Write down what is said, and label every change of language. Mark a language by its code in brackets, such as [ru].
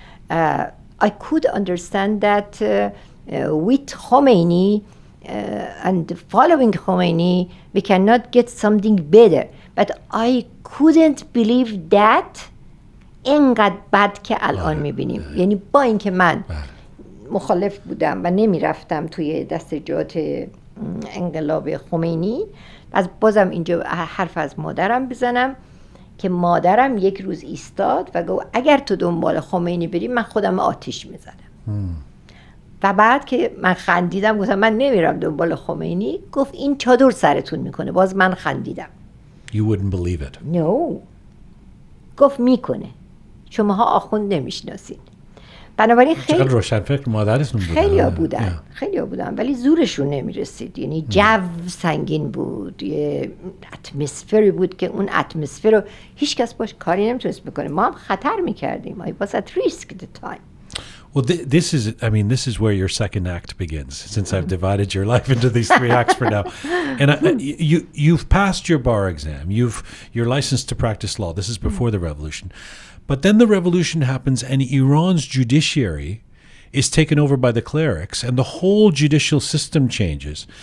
[en] I could understand that with Khomeini and following Khomeini, we cannot get something better. But I couldn't believe that [fa] اینقدر بد که الان میبینیم. یعنی با اینکه من مخالف بودم و نمیرفتم توی دستجات انقلاب خمینی، از بازم اینجا حرف از مادرم بزنم که مادرم یک روز ایستاد و گفت اگر تو دنبال خمینی بری من خودم آتیش میزنم. و بعد که من خندیدم گفتم من نمیرم دنبال خمینی، گفت این چادر سرتون میکنه. باز من خندیدم. [en] You wouldn't believe it. No. [fa] گفت میکنه. شماها آخوند نمیشناسین. بنابراین چقدر روشنفکر مادرتون بودن. خیلی بودن ولی زورشون نمیرسید. یعنی جو سنگین بود، یه اتمسفری بود که اون اتمسفر رو هیچ کس باش کاری نمیتونست بکنه. ما هم خطر میکردیم. [en] I was at risk at the time. Well, this is where your second act begins, since I've divided your life into these three acts for now. And you've passed your bar exam. You're licensed to practice law. This is before the revolution. But then the revolution happens and Iran's judiciary is taken over by the clerics and the whole judicial system changes.